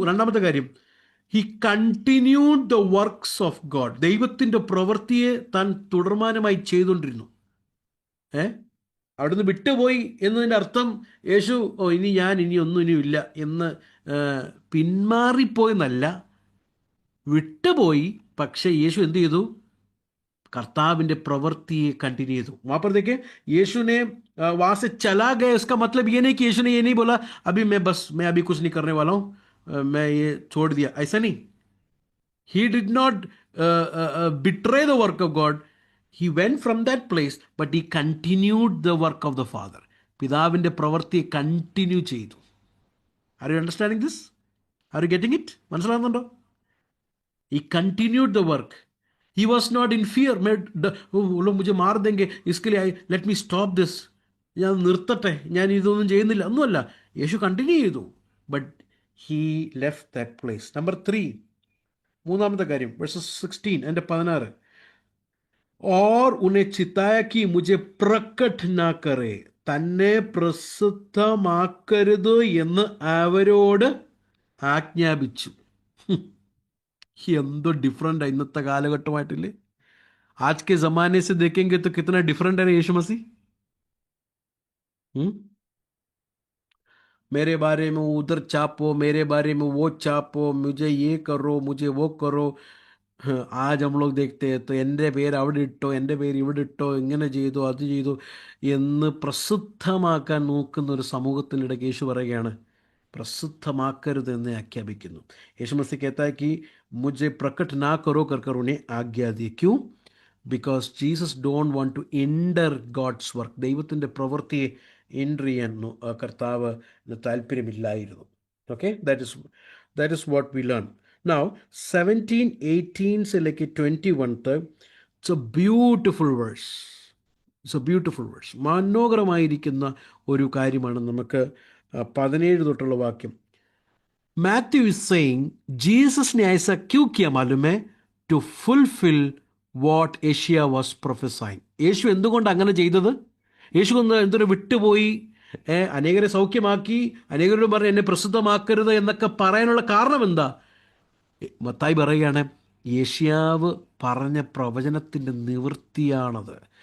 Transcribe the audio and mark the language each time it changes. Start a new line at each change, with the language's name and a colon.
Malayalam: രണ്ടാമത്തെ കാര്യം,
English: he continued the works of God.
Malayalam: ദൈവത്തിൻ്റെ പ്രവൃത്തിയെ താൻ തുടർമാനമായി ചെയ്തുകൊണ്ടിരുന്നു. അവിടുന്ന് വിട്ടുപോയി എന്നതിൻ്റെ അർത്ഥം യേശു ഇനി ഒന്നില്ല എന്ന് പിന്മാറിപ്പോയെന്നല്ല, വിട്ടുപോയി. പക്ഷേ യേശു എന്ത് ചെയ്തു? കർത്താവിൻ്റെ പ്രവൃത്തിയെ കണ്ടിന്യൂ ചെയ്തു.
Hindi: वहाँ पर देखिए यीशु ने वहाँ से चला गया. इसका मतलब ये नहीं कि यीशु ने ये नहीं बोला अभी मैं अभी कुछ नहीं करने वाला हूँ, मैं ये छोड़ दिया. ऐसा नहीं.
English: He did not betray the work of God. He went from that place, but he continued the work of the Father.
Malayalam: പിതാവിൻ്റെ പ്രവൃത്തിയെ കണ്ടിന്യൂ ചെയ്തു.
English: Are you understanding this? Are you getting it?
Malayalam: മനസ്സിലാകുന്നുണ്ടോ?
English: He continued the work. He was not in fear.
Hindi: लोग मुझे मार देंगे, इसके लिए
English: let me stop this.
Malayalam: ഞാൻ നിർത്തട്ടെ, ഞാൻ ഇതൊന്നും ചെയ്യുന്നില്ല ഒന്നുമല്ല. യേശു കണ്ടിന്യൂ ചെയ്തു.
English: But he left that place.
Malayalam: Number 3, മൂന്നാമത്തെ കാര്യം,
English: verses 16 and 16,
Hindi: और उन्हें चिताया कि मुझे प्रकट ना करे,
Malayalam: തന്നെ പ്രസിദ്ധമാക്കരുത് എന്ന് അവരോട് ആജ്ഞാപിച്ചു. എന്തോ ഡിഫറെൻ്റ് ഇന്നത്തെ കാലഘട്ടമായിട്ടില്ലേ?
Hindi: आज के ज़माने से देखेंगे तो कितना डिफरेंट है यीशु मसीह. मेरे बारे में उधर छापो, मेरे बारे में वो छापो, मुझे ये करो, मुझे वो करो. आज हम लोग देखते हैं तो
Malayalam: എൻ്റെ പേര് അവിടെ ഇട്ടോ, എൻ്റെ പേര് ഇവിടെ ഇട്ടോ, ഇങ്ങനെ ചെയ്തു അത് ചെയ്തു എന്ന് പ്രസിദ്ധമാക്കാൻ നോക്കുന്ന ഒരു സമൂഹത്തിനിടയ്ക്ക് യേശു പറയുകയാണ് പ്രസിദ്ധമാക്കരുതെന്ന് ആജ്ഞാപിക്കുന്നു.
Hindi: യേശു മसीह कहता है कि मुझे प्रकट ना करो कर उन्हें आज्ञा दी. क्यों?
English: Because Jesus don't want to hinder God's work.
Malayalam: ദൈവത്തിൻ്റെ പ്രവൃത്തിയെ എൻട്രി ചെയ്യാൻ കർത്താവിന് താല്പര്യമില്ലായിരുന്നു.
English: Okay, that is what we learn. Now 17,
Hindi: 18 से लेके 21 तक,
English: it's a beautiful verse. It's a beautiful verse.
Malayalam: മനോഹരമായിരിക്കുന്ന ഒരു കാര്യമാണ്. നമുക്ക് 17 തൊട്ടുള്ള വാക്യം.
English: Matthew is saying
Hindi: Jesus ने ऐसा क्यों किया मालूम है?
English: To fulfill what Isaiah was prophesying.
Malayalam: യേശു എന്തുകൊണ്ട് അങ്ങനെ ചെയ്തത്? യേശു എന്തൊരു വിട്ടുപോയി, അനേകരെ സൗഖ്യമാക്കി, അനേകരോട് പറഞ്ഞ് എന്നെ പ്രസിദ്ധമാക്കരുത് എന്നൊക്കെ പറയാനുള്ള കാരണം എന്താ? മത്തായി പറയുകയാണ് യേശയ്യാവ് പറഞ്ഞ പ്രവചനത്തിൻ്റെ നിവൃത്തിയാണത്.